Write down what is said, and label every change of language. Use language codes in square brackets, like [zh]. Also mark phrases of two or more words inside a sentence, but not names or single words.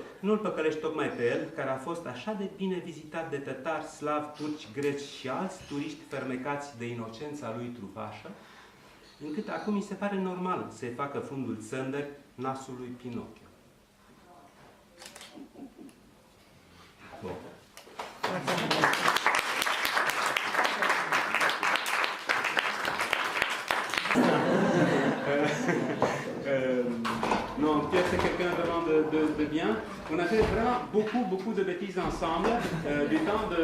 [ro] Nu-l păcălești tocmai pe el, care a fost așa de bine vizitat de tătari, slavi, turci, greci și alți turiști fermecați de inocența lui trufașă, încât acum mi se pare normal să-i facă fundul țândări nasului Pinocchio. Bun. [fr] Non, Pierre, c'est quelqu'un vraiment de bien. On a fait vraiment beaucoup de bêtises ensemble, du temps de...